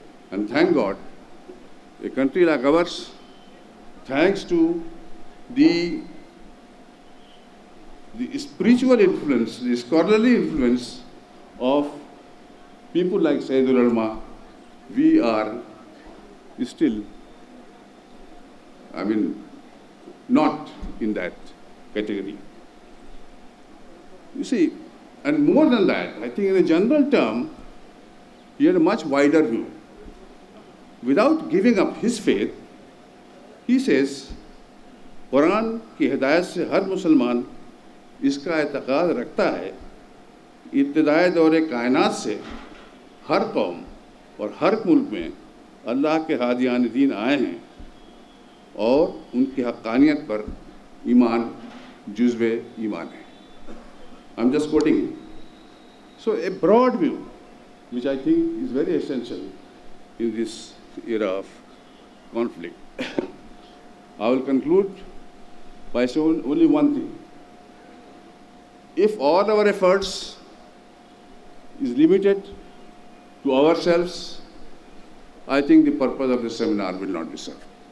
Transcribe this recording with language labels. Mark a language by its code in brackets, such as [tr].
[en] And thank God, a country like ours, thanks to the spiritual influence, the scholarly influence of people like Sayyidul Ulama, we are still, not in that category. You see, and more than that, I think in a general term, he had a much wider view. Without giving up his faith, he says, [ur] قرآن کی ہدایت سے ہر مسلمان اس کا اعتقاد رکھتا ہے، ابتدائے دور کائنات سے ہر قوم اور ہر ملک میں اللہ کے ہادیان دین آئے ہیں اور ان کی حقانیت پر ایمان جزو ایمان ہے. [en] I'm just quoting him. So a broad view, which I think is very essential in this era of conflict. I will conclude by saying only one thing. If all our efforts is limited to ourselves, I think the purpose of the seminar will not be served.